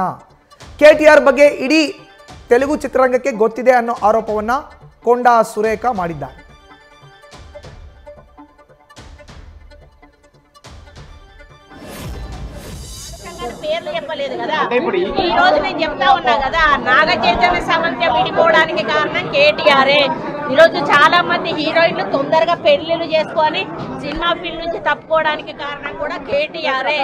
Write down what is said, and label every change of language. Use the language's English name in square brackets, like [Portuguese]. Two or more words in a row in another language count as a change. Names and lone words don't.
[Kannada] ಕೆಟಿಆರ್ ಬಗ್ಗೆ ಇಡೀ ತೆಲುಗು ಚಿತ್ರರಂಗಕ್ಕೆ ಗೊತ್ತಿದೆ ಅನ್ನೋ ಆರೋಪವನ್ನ ಕೊಂಡ ಸುರೇಖಾ ಮಾಡಿದ್ದಾರೆ. [Telugu] పేర్లు చెప్పలేదు కదా. ఈ రోజు నేను చెప్తా ఉన్నా కదా, నాగ చైతన్య సమంత విడిపోవడానికి కారణం కేటీఆరే. ఈరోజు చాలా మంది హీరోయిన్లు తొందరగా పెళ్లిళ్ళు చేసుకొని సినిమా ఫీల్డ్ నుంచి తప్పుకోవడానికి కారణం కూడా కేటీఆరే.